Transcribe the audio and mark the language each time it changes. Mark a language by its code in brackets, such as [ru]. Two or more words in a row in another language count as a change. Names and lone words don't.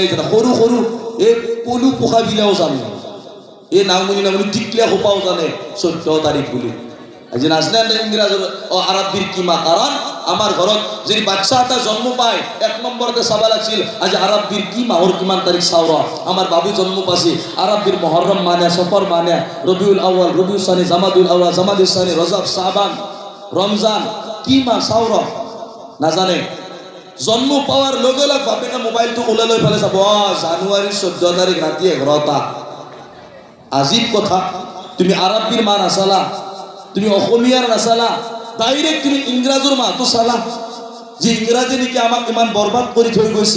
[as] জানে সৰু সৰু এই পলু পোখা বিলাও জানে এই নামনি টিকলিয়া খোপাও জানে 14 তাৰিখ বুলি আজি নাজনে ইংৰাজৰ আৰবীৰ কি মাহ কাৰণ আমার ঘরত যদি বাচ্চা এটা জন্ম পায় 1 নম্বরতে চাবা লাগছিল আজি আরবীর কি মাহর কিমান তারিখ চাওয়া আমার বাবু জন্ম পাইছে আরবীর মহরম মানে সফর মানে রবিউল আউয়াল রবিউল সানি জামাদুল আউয়াল জামাদুল সানি রজব শাবান রমজান কি মাহ চাওয়া না জানে জন্ম পাওয়ার লগে লগে বাপেকে মোবাইলটো ওলাই লৈ ফেলে যাব জানুৱাৰীৰ 14 তাৰিখ ৰাতি 11টা আজিব কথা, তুমি আরবির মা নাচালা, তুমি অসমীয়ার নাচালা, ডাইরেক্ট তুমি ইংৰাজৰ মাহটো চালা, যে ইংৰাজী নেকি আমাক ইমান বৰবাদ কৰি থৈ গৈছে।